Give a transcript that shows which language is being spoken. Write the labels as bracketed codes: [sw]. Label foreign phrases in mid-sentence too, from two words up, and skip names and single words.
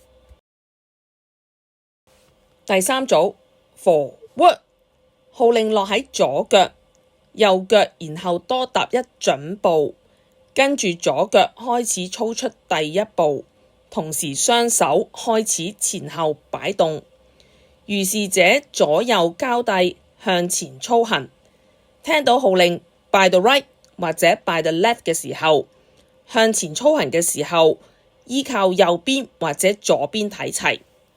[yue] 第3組 Forward， 號令落喺左腳，右腳然後多踏1準步，跟住左腳開始操出第1步，同時雙手開始前後擺動，如是者左右交替向前操行。聽到號令 [en] by the right [yue] 或者 [en] by the left [yue] 嘅時候，向前操行嘅時候，依靠右邊或者左邊睇齊。